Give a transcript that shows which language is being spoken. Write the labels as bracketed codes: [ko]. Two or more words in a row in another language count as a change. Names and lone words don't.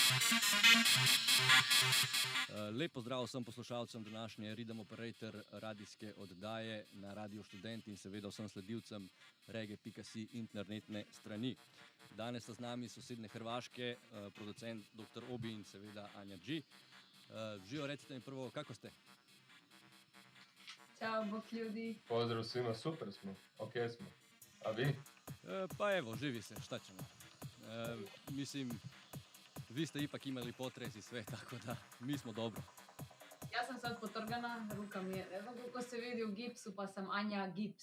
[sl] Lep pozdrav vsem poslušalcem današnje Rhythm Operator radijske oddaje na Radio Študent in seveda vsem sledilcem reggae.si internetne strani. Danes sta z nami sosedne Hrvaške, producent dr. Obi in seveda Anja G. Živo, recite mi prvo, kako ste? [hr] Ćao, bok ljudi. Pozdrav svima, super smo, ok smo. A vi? Pa evo, živi se, šta ćemo. Mislim, vi ste ipak imali potres i sve, tako da mi smo dobro. Ja sam sad potrgana, ruka mi je, ne znam koliko se vidi u gipsu, pa sam Anja Gips.